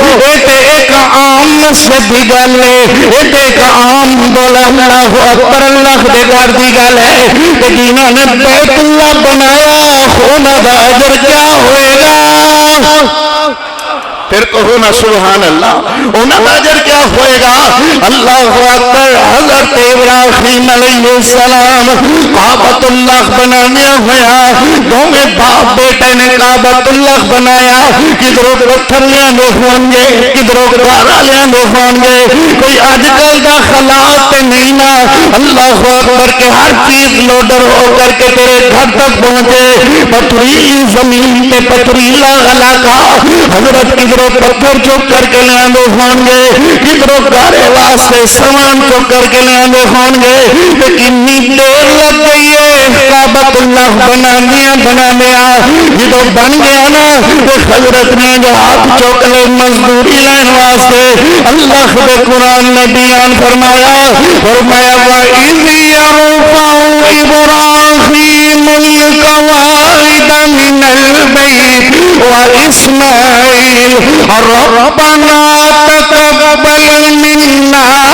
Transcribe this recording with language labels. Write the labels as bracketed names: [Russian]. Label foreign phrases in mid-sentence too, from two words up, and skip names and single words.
[Punjabi] ایک عام مسجد دی گل ہے ایک عام بولا [Arabic] اللہ اکبر [Punjabi] اللہ دے گھر دی گل ہے کہ جنہاں نے بیت اللہ بنایا ہونا دا اجر کیا ہوئے گا پھر کہو نا [Arabic] سبحان اللہ [Punjabi] انہاں دا اجر کیا ہوئے گا [Arabic] اللہ اکبر [Punjabi] حضرت ابراہیم [Arabic] علیہ السلام [Punjabi] کعبۃ اللہ بنانے ہویا دونوں باپ بیٹے نے کعبۃ اللہ بنایا کدھروں پتھر لیاندے ہون گے کدھروں گارا لیاندے ہون گے کوئی اج کل دا خلاط نہیں نا [Arabic] اللہ اکبر [Punjabi] کے ہر چیز لوڈر ہو کر کے تیرے گھر تک پہنچے پتھریلی زمین پہ پتھریلا علاقہ حضرت کدھروں پتھر چک کر کے لے آندے ہون گے کدھروں گارے واسطے سامان چک کر کے لے آندے ہون گے کتنی دیر لگ گئی ہے کعبۃ اللہ بناندیا جدو بن گیا نا تو حضرت نے جو ہاتھ چک لے مزدوری لین واسطے اللہ کے قرآن نے بیان فرمایا [Arabic] وَإِذْ يَرْفَعُ إِبْرَاهِيمُ الْقَوَاعِدَ مِنَ الْبَيْتِ وَإِسْمَاعِيلُ رَبَّنَا تَقَبَّلْ مِنَّا